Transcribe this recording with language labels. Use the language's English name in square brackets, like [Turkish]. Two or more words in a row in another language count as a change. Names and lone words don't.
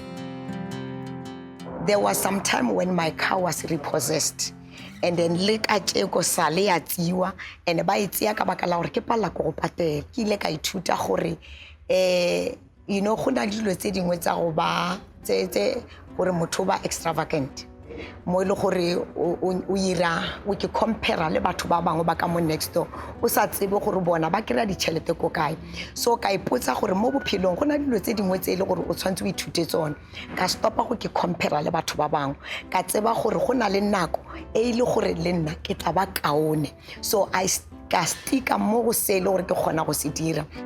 [English] There was some time when my car was repossessed, and then [Tswana] go sale ya tsiwa and ba itsia ka baka la gore ke pala go patela. Ke ile ka ithuta gore [English] you know [Tswana] go na dilo tse dingwe tsa go ba tse gore motho ba extravagant mo ile gore o ira o ke compare le batho ba bangwe ba ka mo [English] next door [Tswana] o sa tsebe gore bona ba kry-a ditšhelete ko kae. So ka ipotsa gore mo bophelong go na dilo tse dingwe tse ile gore o tshwantse o ithute tsone ka stopa go ke compare le batho ba bangwe ka tseba gore go na le nako e ile gore le nna ke tla ba kaone. [English] So I [Tswana] ka stika mo go se ile gore ke kgona go se dira.